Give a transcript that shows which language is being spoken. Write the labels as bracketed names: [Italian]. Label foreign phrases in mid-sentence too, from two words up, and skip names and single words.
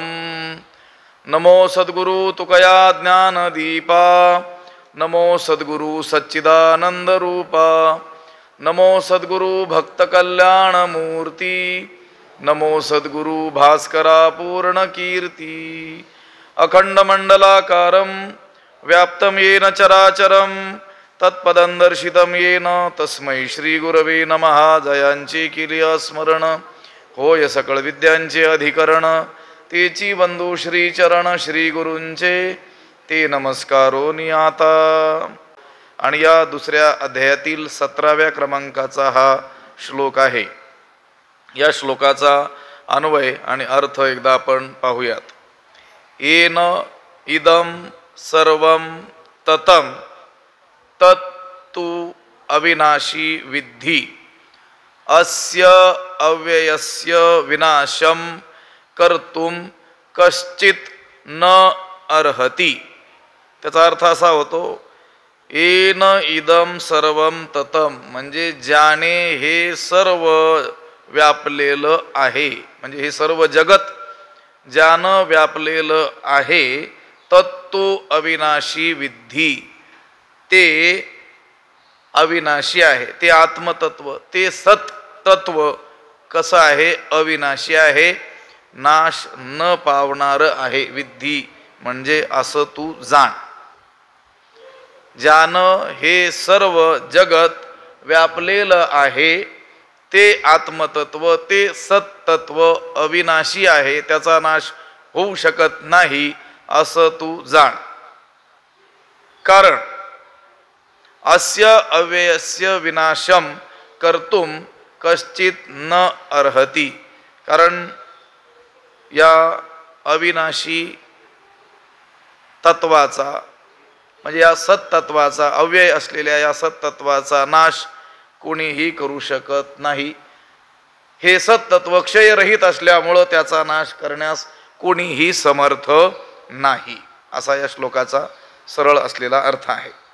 [Marathi] नमो सद्गुरु तुकया ज्ञानदीपा, नमो सद्गुरु सच्चिदानन्दरूपा, नमो सद्गुरु भक्तकल्याणमूर्ति, नमो सद्गुरु भास्करा पूर्णकीर्ति। [Sanskrit] अखंडमंडलाकारं व्याप्तं येन चराचरं तत्पदं दर्शितं येन तस्मै श्रीगुरवे नमः। [Marathi] जयांचे केले स्मरण होय सकळ विद्यांचे अधिकरण, तेची बंधू श्रीचरण श्रीगुरूंचे ते नमस्कारो नियाता। आणि या दुसऱ्या अध्यायातील 17व्या क्रमांकाचा हा श्लोक आहे। या श्लोकाचा अन्वय आणि अर्थ एकदा आपण पाहूयात। [Sanskrit] येन इदं सर्वं ततं तत्तु अविनाशी विद्धि अस्य अव्ययस्य विनाशं कर्तुं कश्चित् न अर्हति। [Marathi] त्याचा अर्थ असा होतो, [Sanskrit] येन इदं सर्वं ततं [Marathi] म्हणजे ज्याने हे सर्व व्यापलेलं आहे, म्हणजे हे सर्व जगत ज्यानं व्यापलेलं आहे, [Sanskrit] तत्तु अविनाशी विद्धि [Marathi] ते अविनाशी आहे, ते आत्मतत्व, ते सत्तत्व कसं आहे, अविनाशी आहे, नाश न पावणार आहे। विद्धि म्हणजे असं तू जाण। ज्यानं हे सर्व जगत व्यापलेलं आहे ते आत्मतत्व, ते सत्तत्व अविनाशी आहे, त्याचा नाश होऊ शकत नाही असं तू जाण। [Sanskrit] कारण अस्य अव्ययस्य विनाशम कर्तुम कश्चित् न अर्हति, [Marathi] कारण या अविनाशी तत्वाचा म्हणजे या सत्तत्वाचा, अव्यय असलेल्या या सत्तत्वाचा नाश कोणीही करू शकत नाही। हे सत्तत्व क्षयरहित असल्यामुळं त्याचा नाश करण्यास कोणीही समर्थ नाही, असा या श्लोकाचा सरळ असलेला अर्थ आहे।